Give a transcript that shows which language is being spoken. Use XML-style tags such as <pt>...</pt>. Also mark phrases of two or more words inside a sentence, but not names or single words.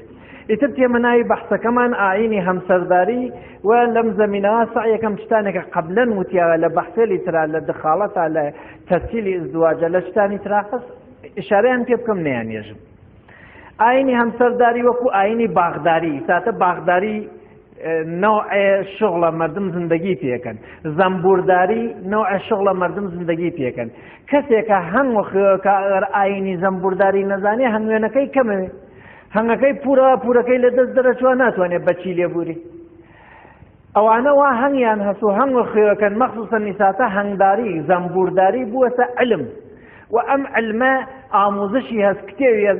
<ckb>ئیتر تێمەناوی بەحسەکەمان ئاینی هەمسەرداری و لەم زەمینەوە سعیەکەم شتانێکە قەبلەن وتیاوە لە بەحسێلی ترا لە دخاڵەتا لە تەسهیلی ئزدواجە لە شتانی ترا هەست ئیشارەیان پێ بکەم نەیانێژم. ئاینی هەمسەرداری وەکو ئاینی باغداری ساتە باغداری نوع شغلە مردم زندگی پێکەن زەمبورداری نوع شغلە مردم زندگی پێکەن کەسێکە هەنگ خێوەکە ئەگەر ئاینی زەمبورداری نەزانێ هەنگوێنەکەی کەمەوێ هەنگەکەی پورەکەی لە دەست دەرەچوە ناتوانێت بەچی لێبووری. ئەوانە وا هەنگیان هەست و هەنگ خێوەکەن مەخسووسەن نیساتە هەنگداری زەمبورداری بووەتە علم و ئەم علمە ئامۆزشی هەست کتێوی هەست</ckb>